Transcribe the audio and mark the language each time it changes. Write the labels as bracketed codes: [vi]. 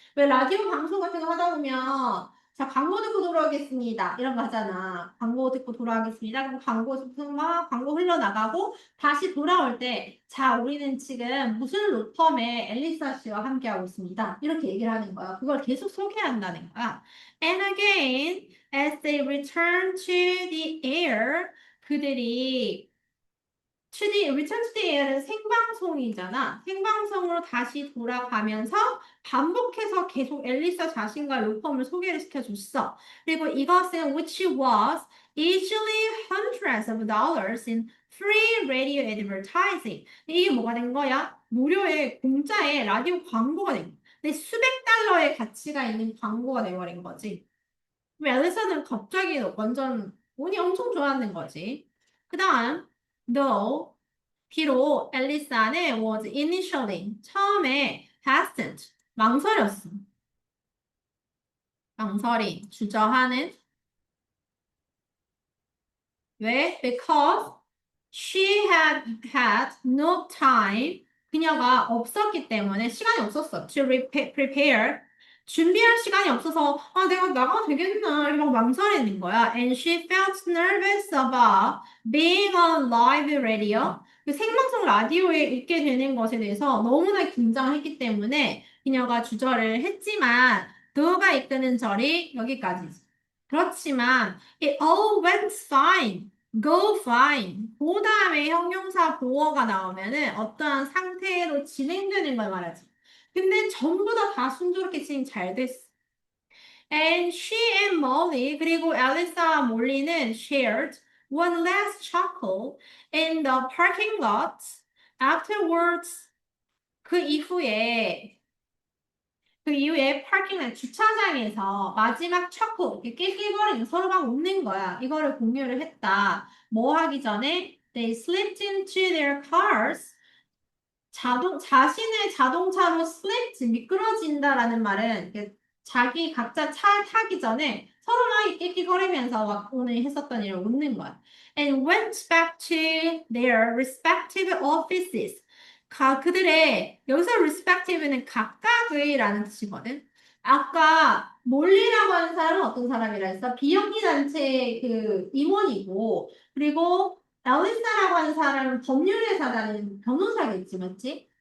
[ko] 왜 라디오 방송 같은 거 하다 보면 자 광고 듣고 돌아오겠습니다 이런 거 하잖아. 광고 듣고 돌아오겠습니다. 그럼 광고 듣고 막 광고 흘러나가고 다시 돌아올 때 자 우리는 지금 무슨 로펌의 앨리사 씨와 함께하고 있습니다. 이렇게 얘기를 하는 거야. 그걸 계속 소개한다는 거야. [en] And again, as they return to the air, [ko] 그들이 [en] return to the air은 [ko] 생방송이잖아. 생방송으로 다시 돌아가면서 반복해서 계속 엘리사 자신과 로펌을 소개를 시켜줬어. 그리고 이것은 [en] which was easily hundreds of dollars in free radio advertising. [ko] 이게 뭐가 된 거야? 무료의 공짜의 라디오 광고가 된 거야. 근데 수백 달러의 가치가 있는 광고가 돼버린 거지. 그럼 엘리사는 갑자기 완전 운이 엄청 좋았는 거지. 그 다음, [en] though [ko] 비록 엘리사는 [en] was initially [ko] 처음에 [en] hesitant [ko] 망설였어. 망설임, 주저하는 왜? [en] Because she had no time. [ko] 그녀가 없었기 때문에 시간이 없었어. [en] To prepare. [ko] 준비할 시간이 없어서 아 내가 나가도 되겠나 이러고 망설이는 거야. [en] And she felt nervous about being on live radio. [ko] 그 생방송 라디오에 있게 되는 것에 대해서 너무나 긴장했기 때문에 그녀가 주저를 했지만 도가 이끄는 절이 여기까지지. 그렇지만 [en] it all went fine. Go fine. [ko] 그 다음에 형용사 보어가 나오면은 어떠한 상태로 진행되는 걸 말하지. 근데 전부 다 순조롭게 진행 잘 됐어. [en] And she and Molly [ko] 그리고 앨리사와 몰리는 [en] shared one last chuckle in the parking lot. Afterwards [ko] 그 이후에 파킹lot 주차장에서 마지막 척후 낄낄거리는 서로 막 웃는 거야. 이거를 공유를 했다. 뭐 하기 전에 [en] they slipped into their cars. [ko] 자신의 자동차로 slipped 미끄러진다라는 말은 이렇게 자기 각자 차 타기 전에 서로 막 낄낄거리면서 막 오늘 했었던 일을 웃는 거야. [en] And went back to their respective offices. [ko] 그들의 여기서 respective는 각각의라는 뜻이거든. 아까 몰리라고 하는 사람은 어떤 사람이라 했어? 비영리 단체 그 임원이고 그리고 엘리사라고 하는 사람은 법률회사 다니는 변호사겠지, 맞지?